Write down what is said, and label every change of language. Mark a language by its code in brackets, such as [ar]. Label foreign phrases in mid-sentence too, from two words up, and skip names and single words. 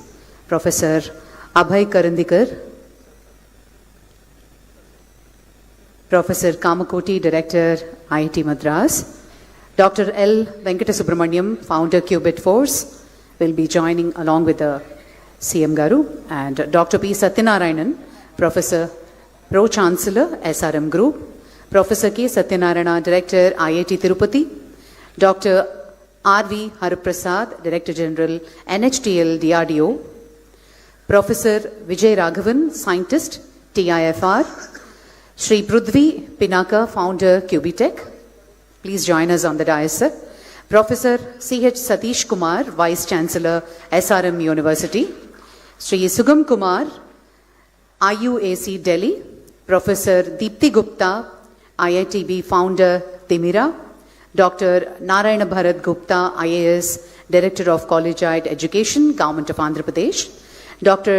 [en] Professor Abhay Karandikar, Professor Kamakoti, Director, IIT Madras, Dr. L. Venkata-Subramaniam, Founder, Qubit Force, will be joining along with the CM Garu, and Dr. P. Satyanarayanan, Professor, Pro-Chancellor, SRM Group, Professor K. Satyanarayana, Director, IIT Tirupati, Dr. R.V. Hariprasad, Director General, NHTL DRDO, Professor Vijay Raghavan, Scientist, TIFR, Sri Prudvi Pinaka, Founder, Qubitech. Please join us on the dais, sir. Professor C.H. Satish Kumar, Vice Chancellor, SRM University, Sri Sugam Kumar, IUAC Delhi, Professor Deepthi Gupta, IITB Founder, Timira, Dr. Narayana Bharat Gupta, IAS, Director of Collegiate Education, Government of Andhra Pradesh, Dr.